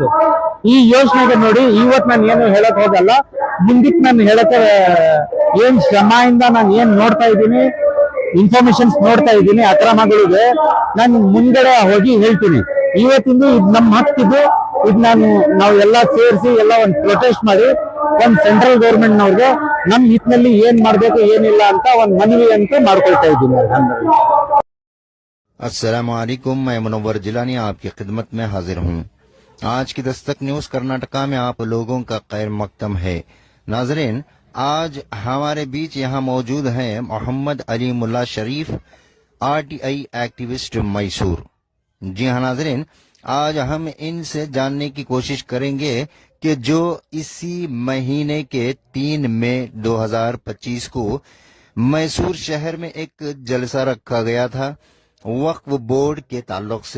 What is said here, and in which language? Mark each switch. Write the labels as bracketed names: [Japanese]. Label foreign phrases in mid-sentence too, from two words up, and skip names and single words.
[Kannada] ಈ ಯೋಚನೆಗೆ ನೋಡಿ ಇವತ್ತು ನಾನು ಏನು ಹೇಳಕ್ ಹೋಗಲ್ಲ, ಮುಂದಕ್ಕೆ ನಾನು ಹೇಳಕ್ಕೆ ಏನ್ ಶ್ರಮದಿಂದ ನಾನು ಏನ್ ನೋಡ್ತಾ ಇದ್ದೀನಿ, ಇನ್ಫಾರ್ಮೇಶನ್ಸ್ ನೋಡ್ತಾ ಇದ್ದೀನಿ ಅಕ್ರಮಗಳಿಗೆ ನಾನು ಮುಂದಡೆ ಹೋಗಿ ಹೇಳ್ತೀನಿ। ಇವತ್ತಿಂದು ಇದು ನಮ್ಮ ಹಕ್ಕಿದ್ದು, ಇದು ನಾವು ಎಲ್ಲ ಸೇರಿಸಿ ಎಲ್ಲ ಒಂದು ಪ್ರೊಟೆಸ್ಟ್ ಮಾಡಿ ಒಂದು [English] central government [Kannada] ನವ್ರಿಗೆ ನಮ್ ಹಿತ್ನಲ್ಲಿ ಏನ್ ಮಾಡ್ಬೇಕು ಏನಿಲ್ಲ ಅಂತ ಒಂದು ಮನವಿ ಅಂತ ಮಾಡ್ಕೊಳ್ತಾ ಇದ್ದೀನಿ। [Urdu] السلام علیکم, میں منور جیلانی آپ کی خدمت میں حاضر ہوں. آج کی دستک نیوز کرناٹکا میں آپ لوگوں کا خیر مقدم ہے. ناظرین، آج ہمارے بیچ یہاں موجود ہیں محمد علی ملا شریف, [English] RTI activist [Urdu] मैसूर। جی ہاں ناظرین، آج ہم ان سے جاننے کی کوشش کریں گے کہ جو اسی مہینے کے 3 مئی 2025 کو میسور شہر میں ایک جلسہ رکھا گیا تھا وقف بورڈ کے تعلق سے.